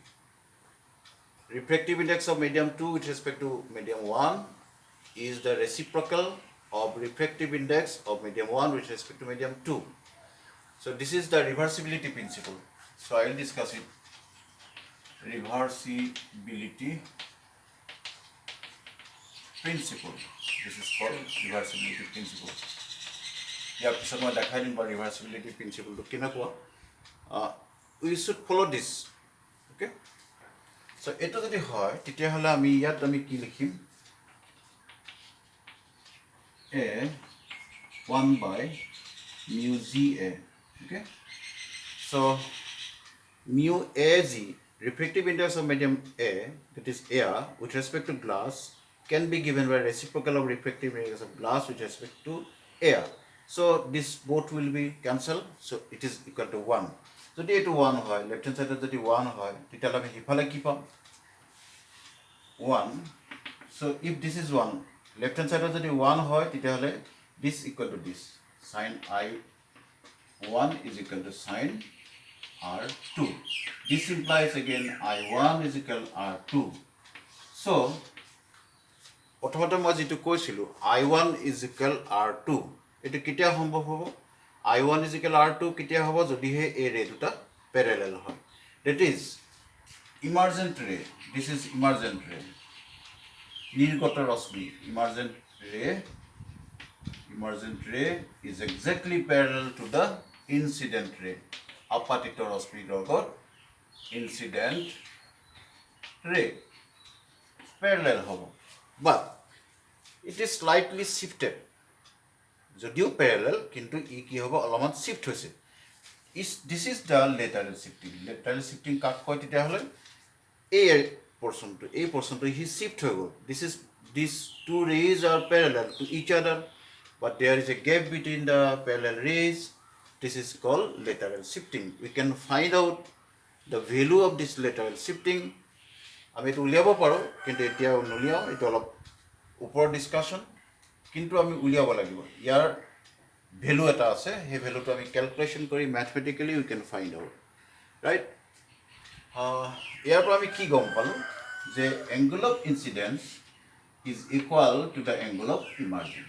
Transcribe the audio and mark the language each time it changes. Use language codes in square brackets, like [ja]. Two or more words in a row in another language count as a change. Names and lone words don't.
[en] Refractive index of medium 2 with respect to medium 1 is the reciprocal of refractive index of medium 1 with respect to medium 2. So this is the reversibility principle. So I will discuss it. Reversibility principle. This is called reversibility principle. [as] ইয়াৰ পিছত মই দেখাই দিম বাৰু [en] reversibility principle [as] টো কেনেকুৱা. [en] We should follow this. Okay. [as] So এটো যদি হয় তেতিয়াহ'লে আমি ইয়াত আমি কি লিখিম a 1 by mu ZA. [en] Okay, so mu AZ, refractive index of medium A, that is air, with respect to glass can be given by reciprocal of refractive index of glass with respect to air. So this both will be cancelled, so it is equal to 1. [as] যদি এটো 1 হয়, [en] left hand side [as] যদি 1 হয় তেতিয়াহ'লে আমি হিফালে কি পাম 1. [en] So if this is 1, left hand side [as] যদি 1 হয় তেতিয়াহ'লে [en] this equal to this, sin I1 is equal to sin R2. This implies again I1 is equal to R2. [as] So প্ৰথমতে মই যেটো কৈছিলো [en] I1 is equal R2, [as] এটো কেতিয়া সম্ভৱ হ'ব [en] I1 is equal R2 [as] কেতিয়া হ'ব যদিহে এই ৰে দুটা parallel হয়, [en] that is emergent ray. This is emergent ray, [as] নির্গত রশ্মি. [en] Emergent ray is exactly parallel to the incident ray. [as] আপাতিত রশ্মিৰ লগত [en] incident ray parallel [as] হ'ব, [en] but it is slightly shifted. [as] যদিও parallel কিন্তু ই কি হ'ব অলপমান shift হৈছে. [en] This is the lateral shifting. Lateral shifting [as] কাক কয় তেতিয়াহ'লে এই portion to he shift হৈ গ'ল. [en] These two rays are parallel to each other. but there is a gap between the parallel rays. This is called lateral shifting. We can find out the value of this lateral shifting. [as] আমি এটা উলিয়াব পাৰোঁ, কিন্তু এতিয়া নুলিয়াওঁ, এইটো অলপ ওপৰৰ ডিছকাশ্যন, কিন্তু আমি উলিয়াব লাগিব। ইয়াৰ ভেলু এটা আছে, সেই ভেলুটো আমি কেলকুলেশ্যন কৰি মেথমেটিকেলি [en] we can find out, right? [as] ইয়াৰ পৰা আমি কি গম পালোঁ যে [en] angle of incidence is equal to the angle of emergence.